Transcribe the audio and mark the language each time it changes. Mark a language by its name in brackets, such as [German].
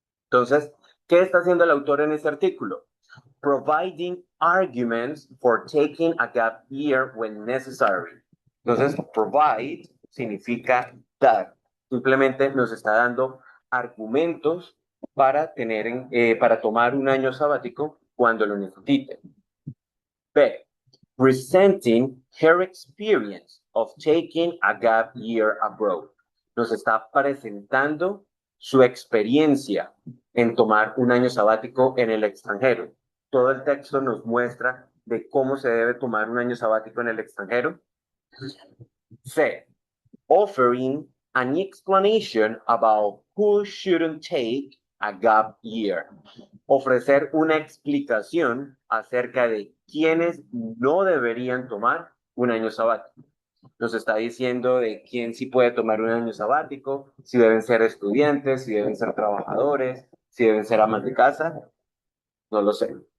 [Spanish] Entonces, ¿qué está haciendo el autor en este artículo? [English] Providing arguments for taking a gap year when necessary. [Spanish] Entonces, provide significa dar. Simplemente nos está dando argumentos para tomar un año sabático cuando lo necesite. B. [English] Presenting her experience of taking a gap year abroad. [Spanish] Nos está presentando su experiencia en tomar un año sabático en el extranjero. Todo el texto nos muestra de cómo se debe tomar un año sabático en el extranjero. C. [English] Offering an explanation about who shouldn't take a gap year. [Spanish] Ofrecer una explicación acerca de quiénes no deberían tomar un año sabático. Nos está diciendo de quién sí puede tomar un año sabático, si deben ser estudiantes, si deben ser trabajadores, si deben ser amas de casa, no lo sé.